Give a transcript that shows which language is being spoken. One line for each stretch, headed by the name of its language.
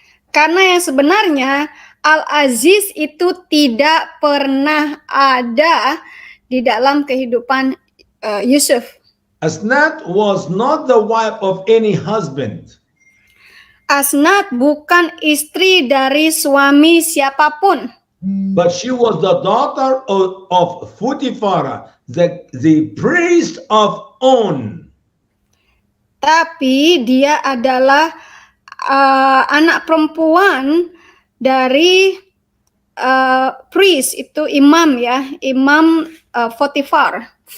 Indonesian: Karena yang sebenarnya Al-Aziz itu tidak pernah ada di dalam kehidupan Yusuf.
English: Asnat was not the wife of any husband.
Indonesian: Asnat bukan istri dari suami siapapun.
English: But she was the daughter of Futifara, the priest of On.
Indonesian: Tapi dia adalah anak perempuan dari priest, itu imam ya, imam Potifera.